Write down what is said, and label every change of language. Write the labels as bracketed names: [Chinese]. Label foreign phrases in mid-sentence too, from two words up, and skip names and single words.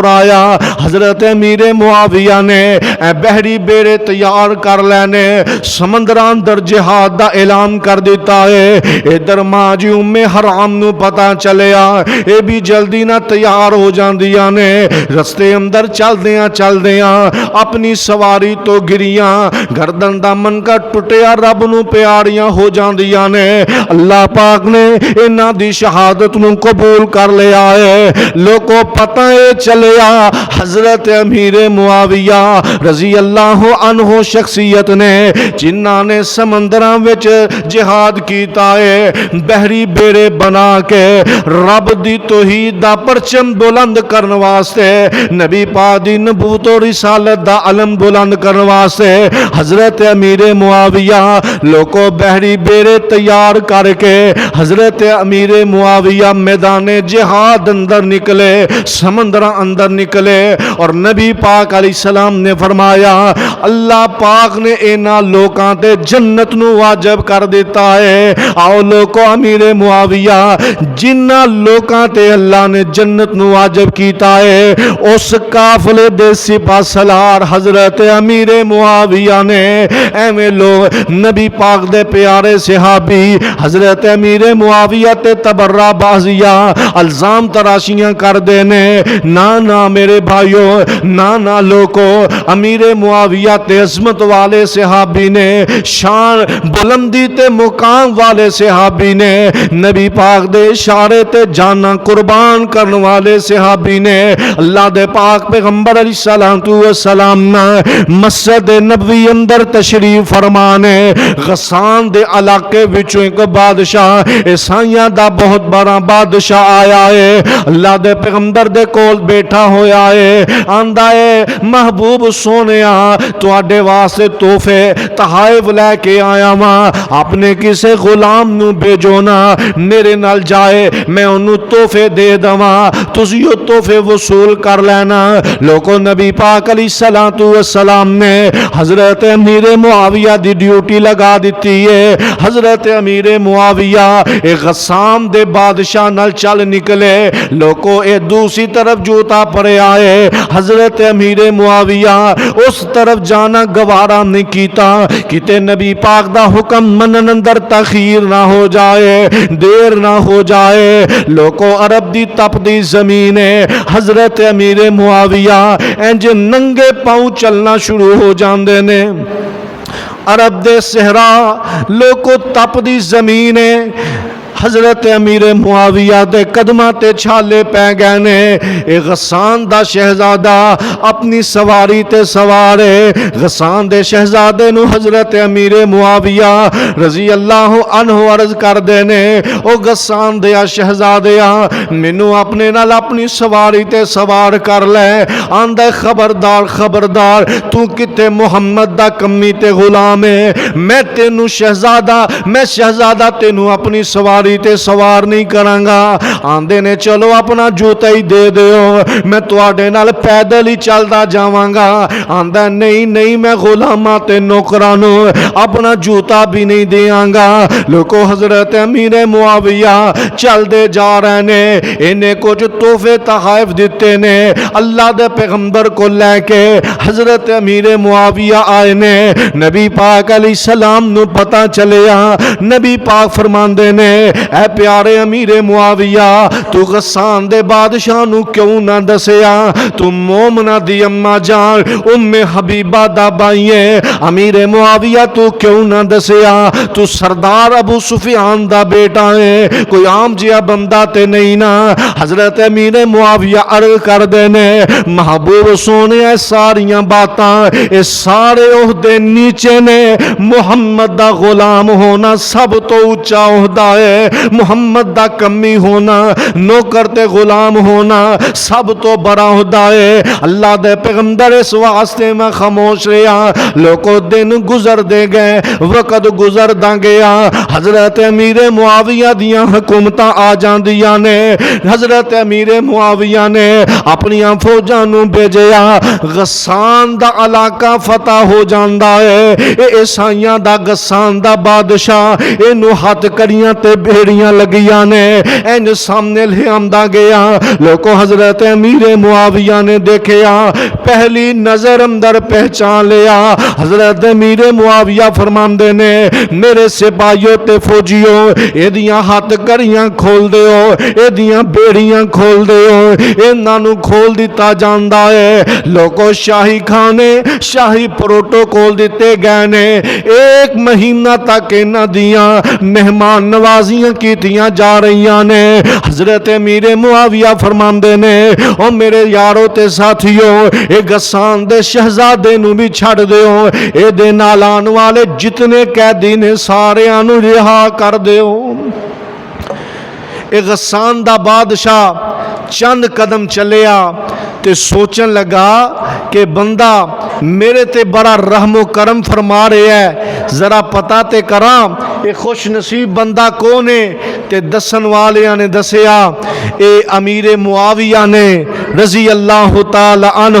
[Punjabi] آیا حضرت امیر معاویہ نے بحری بیڑے تیار کر لینے سمندران در جہاد دا اعلان کر دیتا ہے ادھر ماں جی ام حرام نو پتا چلیا اے بھی جلدی نہ تیار ہو جاندیاں نے رستے اندر چل دیاں اپنی سواری تو گریاں گردن دا من کا ٹوٹیا رب نو پیاریاں ہو جاندیاں نے اللہ پاک نے انہاں دی شہادت نو قبول کر لیا ہے لوگوں پتہ چلیا حضرت امیر معاویہ [Arabic] رضی اللہ عنہ [Punjabi] شخصیت نے جنہاں نے سمندراں وچ جہاد کیتا ہے بحری بیڑے بنا کے رب دی توحید دا پرچم بلند کرن واسطے نبی پاک دی نبوت و رسالت دا علم بلند کرن واسطے حضرت امیر معاویہ لوگوں بحری بیڑے تیار کر کے حضرت امیر معاویہ میدان جہاد اندر نکلے سمندراں اندر نکلے اور نبی پاک علیہ السلام نے فرمایا اللہ پاک نے اینا لوکاں تے جنت نو واجب کر دیتا ہے آؤ لوکو امیر معاویہ جنہ لوکاں تے اللہ نے جنت نو واجب کیتا ہے اس قافلے دے سپاہ سالار حضرت امیر معاویہ نے ایویں لوگ نبی پاک دے پیارے صحابی حضرت امیر معاویہ تے تبرہ بازیہ الزام تراشیاں کر دینے نا میرے بھائیوں نا لوکو امیر امیر معاویہ تے عظمت والے صحابی نے، شان بلندی تے مقام والے صحابی نے، نبی پاک دے اشارے تے جانا قربان کرن والے صحابی نے، اللہ دے پاک پیغمبر [Arabic] علیہ السلام [Punjabi] مسجد نبوی اندر تشریف فرمانے، غسان دے علاقے وچوں ایک بادشاہ عیسائیاں دا بہت بڑا بادشاہ آیا ہے، اللہ دے پیغمبر دے کول بیٹھا ہویا ہے، آندا ہے محبوب سونیا تواڈے واسطے تحفے تحائف لے کے آیا ماں، اپنے کسے غلام نو بھیجو نا میرے نال جائے، میں انہوں تحفے دے دواں، تسی وہ تحفے وصول کر لینا۔ لوگوں نبی پاک [Arabic] علیہ السلام [Punjabi] نے حضرت امیر معاویہ دی ڈیوٹی لگا دیتی ہے، حضرت امیر معاویہ ایک غسان دے بادشاہ نال چل نکلے، لوگوں اے دوسری طرف جوتا پڑے آئے، حضرت امیر معاویہ اس طرف جانا گوارا نہیں کیتا، کتے نبی پاک دا حکم منن اندر تاخیر نہ ہو جائے، دیر نہ ہو جائے۔ لوگوں عرب دی تپ دی زمین ہے، حضرت امیر معاویہ انج ننگے پاؤں چلنا شروع ہو جاندے نے، عرب دے صحرا لوگوں تپ دی زمین ہے، حضرت امیر معاویہ دے قدمہ تے چھالے پہ گئے نے، اے غسان دا شہزادہ اپنی سواری تے سوارے، غسان دے شہزادے نو حضرت امیر معاویہ [Arabic] رضی اللہ عنہ [Punjabi] عرض کر دینے، او غسان دیا شہزادیا منو اپنے نال اپنی سواری تے سوار کر لے، آندہ خبردار خبردار تو کتے محمد دا کمی تے غلام ہے، میں تینو شہزادہ تینو اپنی سواری تے سوار نہیں کرانگا، آندے نے چلو اپنا جوتا ہی دے دیو، میں تواڈے نال پیدل ہی چلدا جاوانگا، آندہ نہیں میں غلاماں تے نوکرانو اپنا جوتا بھی نہیں دیانگا۔ لوگو حضرت امیر معاویہ چل دے جا رہے نے، انہیں کچھ تحفے تحائف دیتے نے، اللہ دے پیغمبر کو لے کے حضرت امیر معاویہ آئے نے، نبی پاک [Arabic] علیہ السلام [Punjabi] نو پتہ چلیا، نبی پاک فرماندے نے اے پیارے امیر معاویہ تو غسان دے بادشاہ نو کیوں نہ دسیا، تو مومنہ دی اماں جان ام حبیبہ دا بائیے، امیر معاویہ تو کیوں نہ دسیا، تو سردار ابو سفیان دا بیٹا ہے، کوئی عام جیا بندہ تے نہیں نا۔ حضرت امیر معاویہ عرض کر دینے محبوب سونے اے ساریاں باتاں اے سارے عہدے نیچے نے، محمد دا غلام ہونا سب تو اونچا عہدہ ہے، محمد دا کمی ہونا نوکر تے غلام ہونا سب تو بڑا عہدہ ہے۔ اللہ دے پیغمبر اس واسطے میں خاموش رہا، لوگوں دن گزر دے گئے، وقت گزر دا گیا، حضرت امیر معاویہ دیاں حکومتاں آ جاندیاں نے، حضرت امیر معاویہ نے اپنی فوجاں نو بھیجیا، غسان دا علاقہ فتح ہو جاندا ہے، اے عیسائیاں دا غسان دا بادشاہ اینو ہاتھ کڑیاں تے بھیڑیاں لگیاں نے، این سامنے لے آمدہ گیا، لوگوں حضرت امیر معاویہ نے دیکھیا، پہلی نظر اندر پہچان لیا، حضرت امیر معاویہ فرماندے نے میرے سپاہیوں تے فوجیوں اے دیاں ہاتھ کڑیاں کھول دیو، اے دیاں بیڑیاں کھول دیو، انہاں نو کھول دیتا جاندا ہے۔ لوگوں شاہی کھانے شاہی پروٹوکول دیتے گئے نے، 1 مہینہ تک انہاں دیاں مہمان نوازیاں کیتیاں جا رہیاں نے۔ حضرت امیر معاویہ فرماندے نے او میرے یارو تے ساتھیوں اے غسان دے شہزادے نو بھی چھڑ دیو، اے دے نال آن والے جتنے قیدی نے سارے انو رہا کر دیو۔ اے غسان دا بادشاہ چند قدم چلیا تے سوچن لگا کہ بندہ میرے تے بڑا رحم و کرم فرما رہے ہے، ذرا پتہ تے کراں اے خوش نصیب بندہ کون ہے، تے دسن والیاں نے دسیا اے امیر معاویہ نے [Arabic] رضی اللہ تعالی عنہ۔